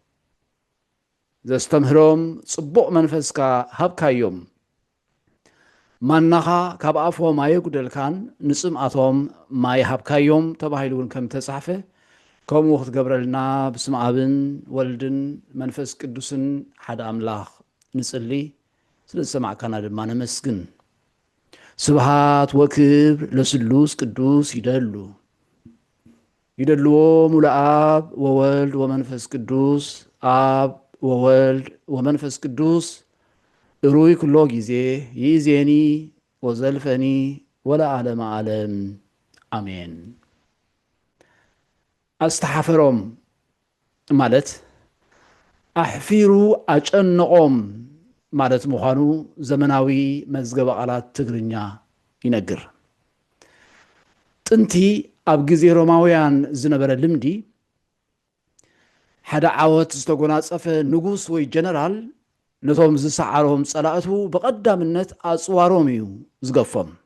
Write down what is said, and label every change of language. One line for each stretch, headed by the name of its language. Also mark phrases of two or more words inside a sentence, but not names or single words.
Tigrinya: ዘስተምህሮም ጽቡቕ መንፈስካ ሃብካዮም ማናኻ ካብ ኣፎም ኣየጉደልካን ንጽምኣቶም ማይ ሃብካዮም ተባሂሉ ከም ተጻሕፈ ከምኡ ክትገብረልና ብስም ኣብን ወልድን መንፈስ ቅዱስን ሓደ ኣምላኽ ንጽሊ ስለዝሰማዕካና ድማ ነመስግን
Geez: ስብሃት ወክብር ለስሉስ ቅዱስ ይደልዎ ሙሉ አብ ወወልድ ወመንፈስ ቅዱስ አብ ወወልድ ወመንፈስ ቅዱስ እሩይ ኩሎ ጊዜ ይእዜኒ ወዘልፈኒ ወለዓለመ ዓለም አሜን።
Tigrinya: አስተሓፈሮም ማለት ኣሕፊሩ ኣጨንቆም ማለት ምዃኑ ዘመናዊ መዝገበ ቃላት ትግርኛ ይነግር። ጥንቲ ኣብ ግዜ ሮማውያን ዝነበረ ልምዲ ሓደ ዓወት ዝተጎናጸፈ ንጉስ ወይ ጀነራል ነቶም ዝሰዓሮም ጸላእቱ ብቐዳምነት ኣጽዋሮም እዩ ዝገፎም።